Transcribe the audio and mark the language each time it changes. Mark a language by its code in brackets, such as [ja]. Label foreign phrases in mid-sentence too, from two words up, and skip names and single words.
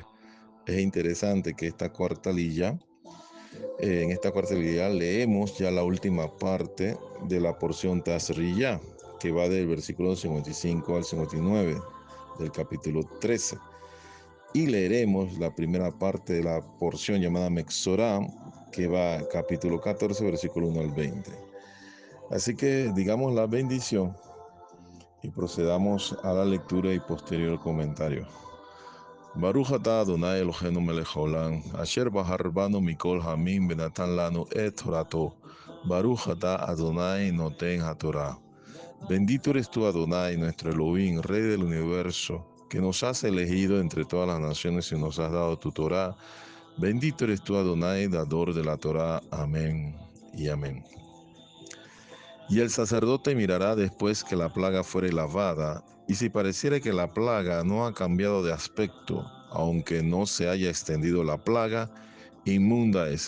[es] Es interesante que en esta cuarta aliyá leemos ya la última parte de la porción Tazriya, que va del versículo 55 al 59 del capítulo 13. Y leeremos la primera parte de la porción llamada Mexorá, que va capítulo 14, versículo 1 al 20. Así que digamos la bendición y procedamos a la lectura y posterior comentario. [he] ברוך אתה אדוני אלוהינו מלך העולם אשר בחר בנו מכל העמים ונתן לנו את תורתו. ברוך אתה אדוני נותן התורה. [es] Bendito eres tú, Adonai, nuestro Elohim, Rey del universo, que nos has elegido entre todas las naciones y nos has dado tu Torá. Bendito eres tú, Adonai, dador de la Torá. Amén y amén. Y el sacerdote mirará después que la plaga fuere lavada, y si pareciere que la plaga no ha cambiado de aspecto, aunque no se haya extendido la plaga, inmunda es.